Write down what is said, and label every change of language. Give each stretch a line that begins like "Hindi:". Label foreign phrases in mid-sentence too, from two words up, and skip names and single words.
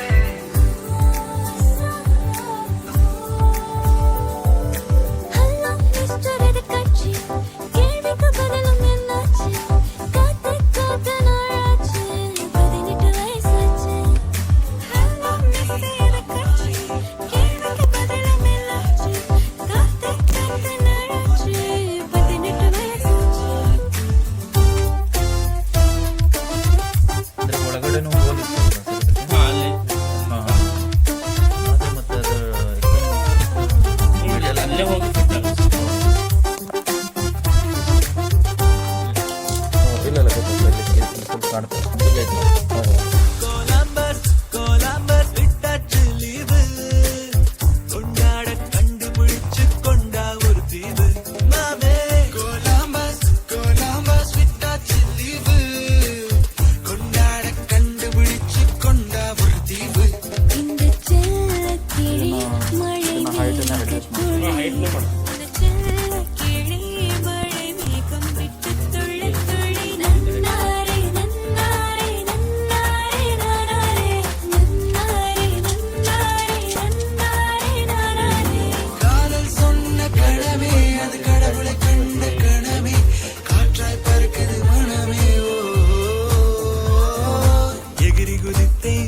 Tamil: ஹலோ மிஸ்டர் இது கட்சி கேள்விக்கு பதிலும் என்னாச்சு காத்து காத்து நாளாச்சு 18 வயசாச்சு ஹலோ மிஸ்டர் இது கட்சி கேள்விக்கு பதிலும் என்னாச்சு காத்து காத்து நாளாச்சு 18 வயசாச்சு
Kannada: ಅಂದ್ರೆ ಒಳಗಡೆನೂ ಹೋಲಿತ್ತು ಅಲ್ಲಿ ಮತ್ತೆ ಅದು ಅಲ್ಲೇ ಹೋಗಿ fit ಆಗುತ್ತೆ. ಇಲ್ಲ ಸ್ವಲ್ಪ ಕಾಣ್ತದೆ.
Tamil: கோலம்பஸ் விட்டாச்சு லீவு கொண்டாட கண்டுபிடிச்சு கொண்டா ஒரு தீவு மாமே கோலம்பஸ் விட்டாச்சு லீவு கொண்டாட கண்டுபிடிச்சு கொண்டா ஒரு தீவு இந்த செல்லக்கிளி மழை
Kannada: height-ನ reduce ಮಾಡಿ. ಹೈಟ್ನೇ ಮಾಡಿ.
Tamil: இந்த செல்லக்கிளி மழை மேகம் விட்டு துள்ளி துள்ளி நன்னாரே நன்னாரே நன்னாரே நானாரே நன்னாரே நன்னாரே நன்னாரே நானாரே காதல் சொன்ன கணமே அது கடவுளை கண்ட கணமே காற்றாய் பறக்குது மனமே ஓ எகிரி குதித்தேன்